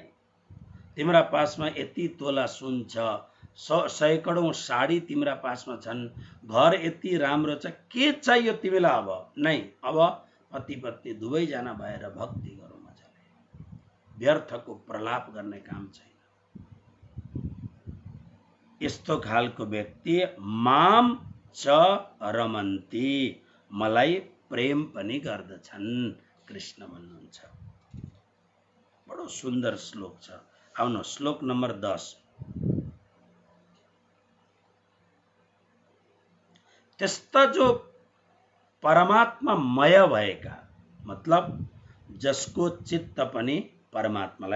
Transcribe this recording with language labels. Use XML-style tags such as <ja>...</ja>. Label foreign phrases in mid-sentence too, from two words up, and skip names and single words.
<ne>तिम्रा पासमा यति तोला सुन छ, सैकडौं साडी तिम्रा पासमा छन्, घर यति राम्रो छ, के चाहियो तिमीलाई। अब नै, अब पति पत्नी दुवैजना भएर भक्ति गरौँ मजाले। व्यर्थको प्रलाप गर्ने काम छैन। यस्तो खालको व्यक्ति</ne> <sa>माम च रमन्ती,</sa> <ne>मलाई प्रेम पनि गर्दछन् कृष्ण भन्नुहुन्छ। बडो सुन्दर श्लोक छ। आउनु श्लोक नम्बर 10। त्यस्ता जो परमात्मामय भएका, मतलब जसको चित्त पनि परमात्मालाई</ne>